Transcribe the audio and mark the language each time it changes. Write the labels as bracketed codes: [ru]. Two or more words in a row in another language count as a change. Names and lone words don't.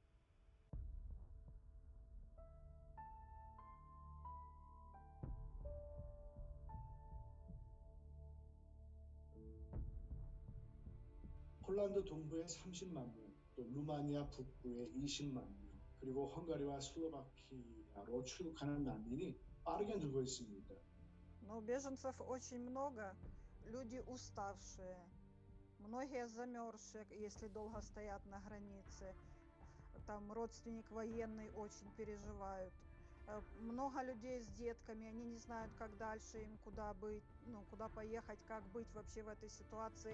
[ko] 폴란드 동부에 30만 명, 또 루마니아 북부에 20만 명, 그리고 헝가리와 슬로바키아로 출국하는 난민이 빠르게 늘고 있습니다. [ru] Но беженцев очень много, люди уставшие, многие замерзшие, если долго стоят на границе. Там родственник военный очень переживают. Много людей с детками, они не знают, как дальше им, куда быть, куда поехать, как быть вообще в этой ситуации.